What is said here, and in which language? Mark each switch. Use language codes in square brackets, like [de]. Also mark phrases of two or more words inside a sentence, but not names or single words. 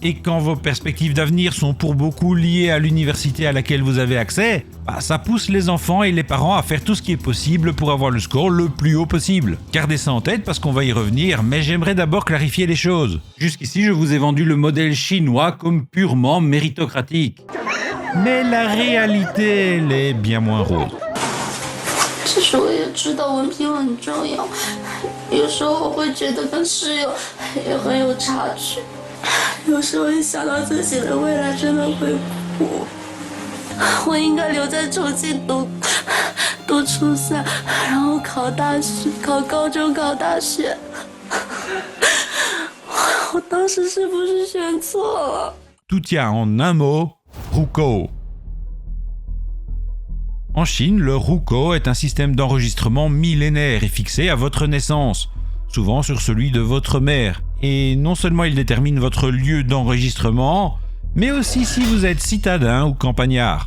[fr] Et quand vos perspectives d'avenir sont pour beaucoup liées à l'université à laquelle vous avez accès, ça pousse les enfants et les parents à faire tout ce qui est possible pour avoir le score le plus haut possible. Gardez ça en tête parce qu'on va y revenir, mais j'aimerais d'abord clarifier les choses. Jusqu'ici, je vous ai vendu le modèle chinois comme purement méritocratique. Mais la réalité, elle est bien moins rose. [zh] 其实我也知道文凭很重要，有时候我会觉得跟室友也很有差距，有时候一想到自己的未来真的会哭。我应该留在重庆读初三，然后考大学，考高中，考大学。我当时是不是选错了？ [fr] Tout tient en un mot, Ruko. En Chine, le Ruko est un système d'enregistrement millénaire et fixé à votre naissance, souvent sur celui de votre mère. Et non seulement il détermine votre lieu d'enregistrement, mais aussi si vous êtes citadin ou campagnard.